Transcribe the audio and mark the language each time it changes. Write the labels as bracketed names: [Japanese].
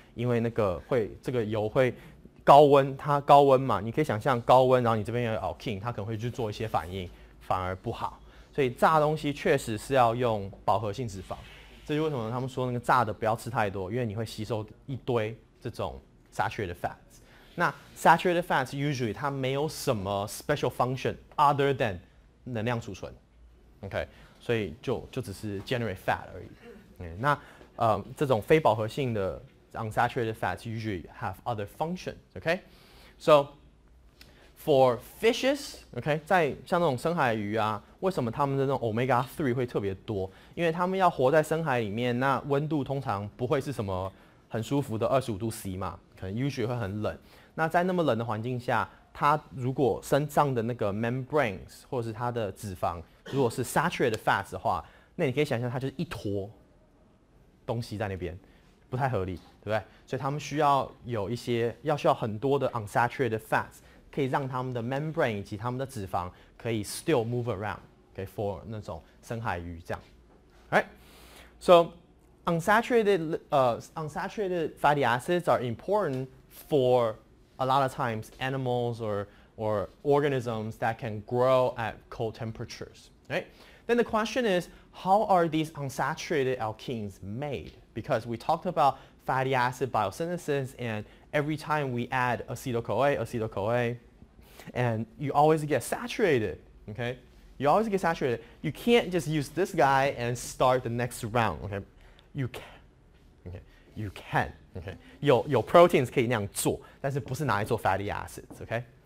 [Chinese] 因为那个这个油会高温，它高温嘛，你可以想象高温，然后你这边有 alkene， 它可能会去做一些反应，反而不好。所以炸东西确实是要用饱和性脂肪，这就为什么他们说那个炸的不要吃太多，因为你会吸收一堆这种 saturated fats。那 saturated fats usually 它没有什么 special function [English] other than [Chinese] 能量储存 ，OK， 所以就只是 generate fat 而已。那这种非饱和性的 [English] unsaturated fats usually have other functions， [Chinese] OK， [English] so for fishes， [Chinese] OK， 在像那种深海鱼啊，为什么它们的那种 omega 3会特别多？因为它们要活在深海里面，那温度通常不会是什么很舒服的25度 C 嘛，可能 usually 会很冷。那在那么冷的环境下，它如果身上的那个 membranes 或者是它的脂肪，如果是 saturated fats 的话，那你可以想象它就是一坨东西在那边，不太合理，对不对？所以它们需要很多的 unsaturated fats。可以让他们的 membrane 以及他们的脂肪可以 [English] still move around， [Chinese] for 那种深海鱼这样 ，right？ [English] So unsaturated fatty acids are important for a lot of times animals or organisms that can grow at cold temperatures, right? Then the question is, how are these unsaturated alkenes made? Because we talked about fatty acid biosynthesis, and every time we add acetyl-CoA, and you always get saturated, okay? You always get saturated. You can't just use this guy and start the next round, okay? You can, okay? You can, okay? [Chinese] 有 proteins 可以那样做，但是不是拿来做 fatty acids, okay?